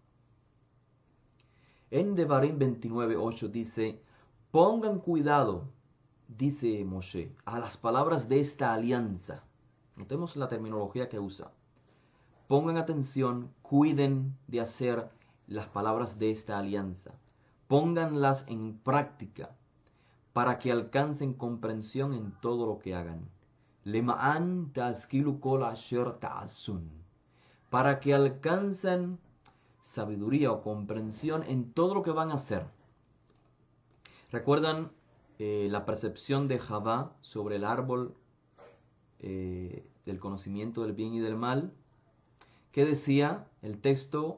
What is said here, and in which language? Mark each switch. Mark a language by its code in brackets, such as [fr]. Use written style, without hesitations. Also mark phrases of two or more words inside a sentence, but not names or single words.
[es] En Devarim 29:8 dice: pongan cuidado, dice Moshe, a las palabras de esta alianza. Notemos la terminología que usa. Pongan atención, cuiden de hacer las palabras de esta alianza. Pónganlas en práctica para que alcancen comprensión en todo lo que hagan. [he] למען תשכילו כל אשר תעשון. [es] Para que alcancen sabiduría o comprensión en todo lo que van a hacer. ¿Recuerdan la percepción de Javá sobre el árbol del conocimiento del bien y del mal? ¿Qué decía el texto?